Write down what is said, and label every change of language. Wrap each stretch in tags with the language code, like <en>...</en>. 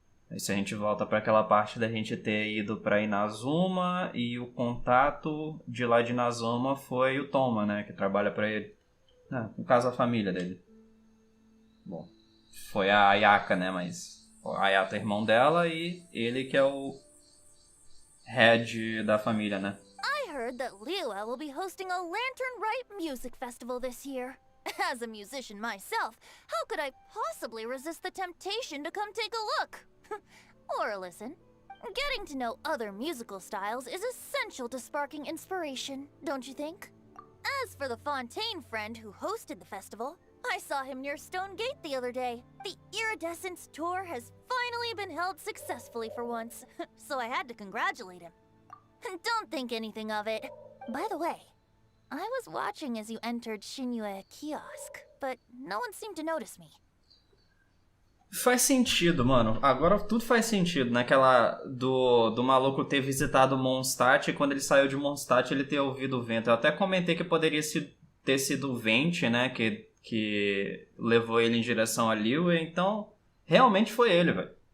<pt>Aí se a gente volta pra aquela parte da gente ter ido pra Inazuma e o contato de lá de Inazuma foi o Toma, né? Que trabalha pra ele. No caso, a família dele. Bom, foi a Ayaka, né? Mas o Ayato é irmão dela e ele que é o head da família, né?</pt> <en>I heard that Liyue will be hosting a Lantern Rite music festival this year. As a musician myself, how could I possibly resist the temptation to come take a look? Or listen. Getting to know other musical styles is essential to sparking inspiration, don't you think? As for the Fontaine friend who hosted the festival, I saw him near Stone Gate the other day. The Iridescence tour has finally been held successfully for once, so I had to congratulate him. Don't think anything of it. By the way, I was watching as you entered Shinue Kiosk, but no one seemed to notice me.</en> <pt>Faz sentido, mano. Agora tudo faz sentido, naquela do maluco ter visitado Mondstadt e quando ele saiu de Mondstadt ele ter ouvido o vento. Eu até comentei que poderia ter sido o Vente, né, que levou ele em direção a Liyue, então realmente foi ele, velho.</pt>